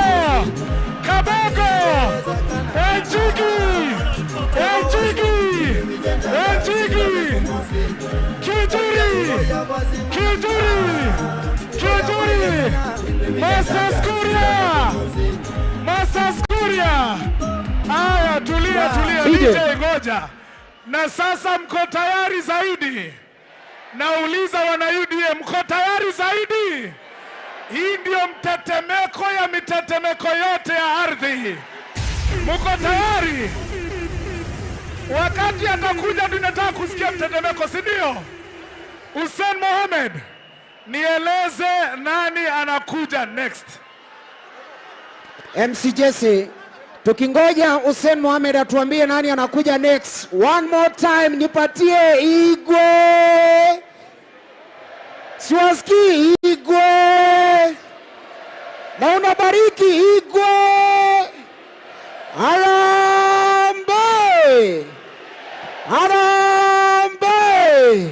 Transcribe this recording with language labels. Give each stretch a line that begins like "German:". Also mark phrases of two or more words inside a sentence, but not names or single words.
Swahili: Kabogo! Wanjigi! Wanjigi! Wanjigi! Kiunjuri! Kiunjuri! Kiunjuri! Masas Kuria! Aya, tulia tulia, DJ ngoja. Na sasa mko tayari zaidi? Nauliza wana UDA, mko tayari zaidi? Hii ndio mtetemeko ya mitetemeko yote ya ardhi. Mko tayari? Wakati atakuja tunataka kusikia mtetemeko, si ndio? Hussein Mohamed, nieleze nani anakuja next? MC Jesse, tukingoja Hussein Mohamed atuambie nani anakuja next.
English: One more time
Swahili: nipatie Igwe. Siwasikii Igwe. na unabariki Igwe. Harambee! Harambee!